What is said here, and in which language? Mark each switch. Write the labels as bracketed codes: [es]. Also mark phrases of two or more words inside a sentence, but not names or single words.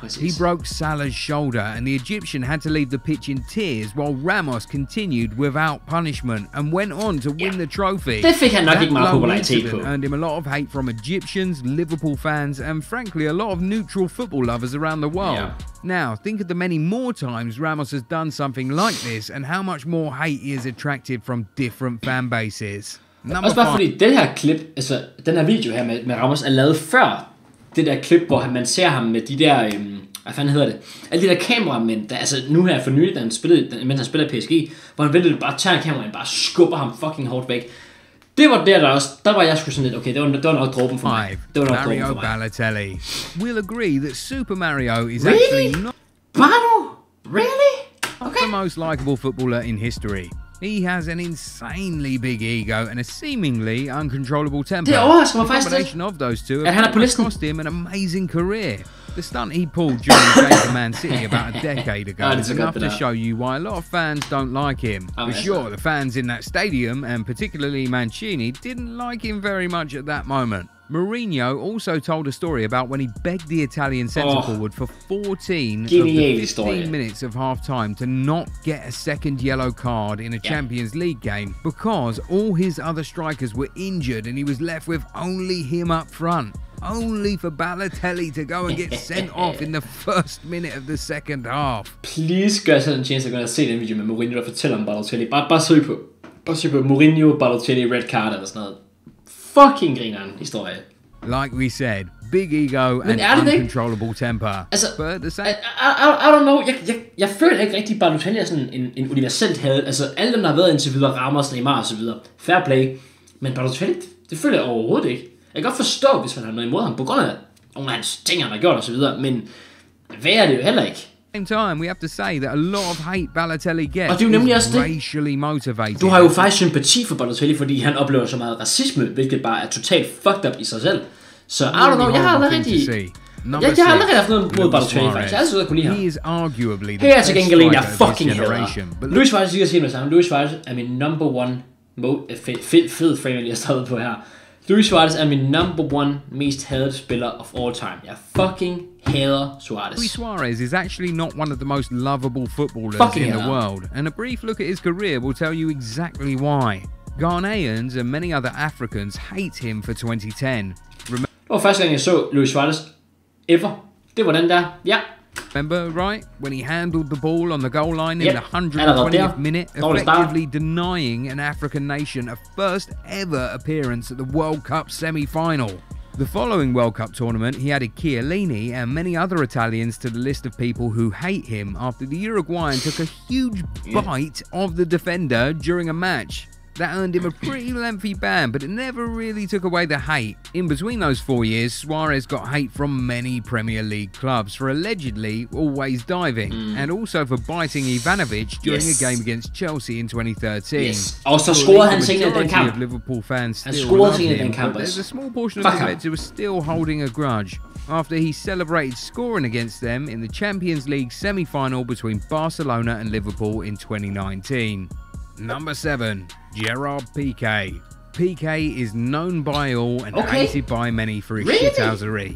[en] He broke Salah's shoulder and the Egyptian had to leave the pitch in tears while Ramos continued without punishment and went on to win the trophy. That lone incident earned him a lot of hate from Egyptians, Liverpool fans and frankly a lot of neutral football lovers around the world. Now, think of the many more times Ramos has done something like this and how much more hate he has attracted from different fan bases. [da] Også bare fordi den her klip, altså den her video her med Ramos er lavet før det der klip, hvor man ser ham med de der, hvad fanden hedder det, alle de der kameramænd, der, altså nu her for nylig, mens han spiller PSG, hvor han vælger bare tager en kameraen, bare skubber ham fucking hårdt væk. Det var der var jeg sgu sådan lidt, okay, det var nok dråben for mig. Det var nok dråben for mig. [en] Balotelli. We'll agree that Super Mario is actually not Really? Okay. The most likable footballer in history. He has an insanely big ego and a seemingly uncontrollable temper. [da] Det overrasker mig [en] The [da] faktisk [en] combination of those two have cost him an amazing career. The stunt he pulled during the days of Man City about a decade ago is enough to show you why a lot of fans don't like him. For sure, the fans in that stadium, and particularly Mancini, didn't like him very much at that moment. Mourinho also told a story about when he begged the Italian centre-forward for 14 of the 15 minutes of half-time to not get a second yellow card in a Champions League game because all his other strikers were injured and he was left with only him up front. Only for Balotelli to go and get sent off in the first minute of the second half. [da] Please gør sådan en tjeneste at gå ind og se den video med Mourinho, der fortæller om Balotelli. Bare søg på Mourinho, Balotelli, [en] red card [da] eller sådan noget. Fucking grineren historie. [en] Like we said, big ego and uncontrollable temper. [da] Altså, [en] but the same... I don't know, [da] jeg føler ikke rigtig, Balotelli er sådan en universelt hadet. Altså, alle dem, der har været indtil videre, Ramos, Neymar og så videre. [en] Fair play. [da] Men Balotelli, det føler jeg overhovedet ikke. Jeg kan godt forstå, hvis man har noget imod ham, på grund af nogle af hans ting, han har gjort og så videre. Men hvad er det jo heller ikke? [en] Same time, we have to say that a lot of hate Balotelli gets [da] og det er jo nemlig også [en] racially motivated. [da] Du har jo faktisk sympati for Balotelli, fordi han oplever så meget racisme, hvilket bare er totalt [en] fucked up [da] i sig selv. [en] Så I don't know, [da] jeg har aldrig rigtig... Jeg har aldrig haft noget mod Balotelli, faktisk. Jeg har altid kunne lide ham. [en] He is arguably the [da] her er til gengæld en, jeg fucking hader. Luis Suarez, jeg siger det samme. Luis Suarez er min [en] number one... Fed frame, [da] jeg har startet på her. Luis Suarez er min [en] number one [da] mest hadet spiller [en] of all time. [da] Jeg fucking hader Suarez. [en] Luis Suarez is actually not one of the most lovable footballers in the world, and a brief look at his career will tell you exactly why. Ghanaians and many other Africans hate him for 2010. [da] Det var første gang, jeg så Luis Suarez ever. Det var den der, [en] Remember, right? When he handled the ball on the goal line in the 120th minute, effectively denying an African nation a first ever appearance at the World Cup semi-final. The following World Cup tournament, he added Chiellini and many other Italians to the list of people who hate him after the Uruguayan took a huge bite of the defender during a match. That earned him a pretty lengthy ban, but it never really took away the hate. In between those 4 years, Suarez got hate from many Premier League clubs for allegedly always diving, and also for biting Ivanovic during a game against Chelsea in 2013. Yes. [da] Og så scorede han senere den kamp. [en] Liverpool fans [da] Han [en] still [da] scorede [en] love [da] senere [en] him, [da] den kamp [en] but [da] også. [en] there's a small portion of the fans who are still holding a grudge after he celebrated scoring against them in the Champions League semi-final between Barcelona and Liverpool in 2019. Number 7, Gerard Pique. Pique is known by all and hated by many for his shithousery.